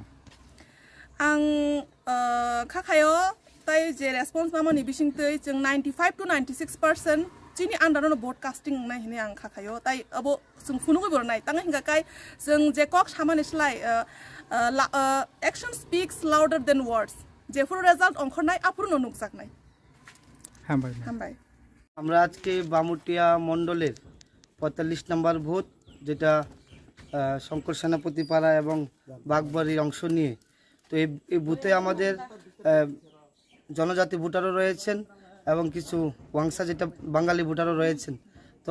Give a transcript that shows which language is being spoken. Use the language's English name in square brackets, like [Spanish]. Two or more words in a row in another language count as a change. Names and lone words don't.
[Kok Borok] आं खाखायो ताई जे रेसपन्स मामनि बिसिंतै जों 95 to 96% चिनि आन्दारावनो [English] vote casting [Kok Borok] नाय हिने आं खाखायो ताई अब जों फुनुगै बरनाय तांगा हिंगा काय जों जे कक सामानिसलाय [English] action speaks louder than words [Kok Borok] जेफोर रिजल्ट अंखरनाय आपुरनो नुकजाकनाय हामबाय [Bangla] আমরা আজকে বামুটিয়া মণ্ডলের 45 নম্বর ভোট যেটা শঙ্কর সেনাপতি পাড়া এবং বাগবাড়ির অংশ নিয়ে তো এই বুথে আমাদের জনজাতি ভোটারও রয়েছেন এবং কিছু ওয়াংসা যেটা বাঙালি ভোটারও রয়েছেন তো